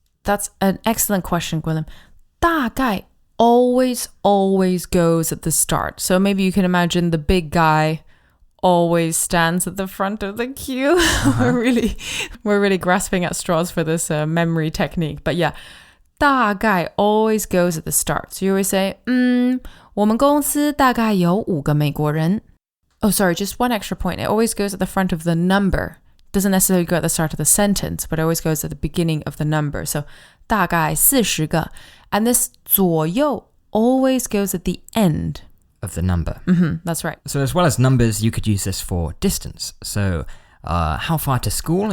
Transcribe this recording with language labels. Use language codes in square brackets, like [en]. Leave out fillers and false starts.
[en] That's an excellent question, Gwilym. 大概 always goes at the start. So maybe you can imagine the big guy always stands at the front of the queue. We're really grasping at straws for this memory technique. But yeah, 大概 always goes at the start. So you always say, [zh] 我们公司大概有5个美国人. [en] Oh, sorry, just one extra point. It always goes at the front of the number. Doesn't necessarily go at the start of the sentence, but it always goes at the beginning of the number. So 大概40个.And this 左右 always goes at the end of the number. That's right. So as well as numbers, you could use this for distance. So how far to school?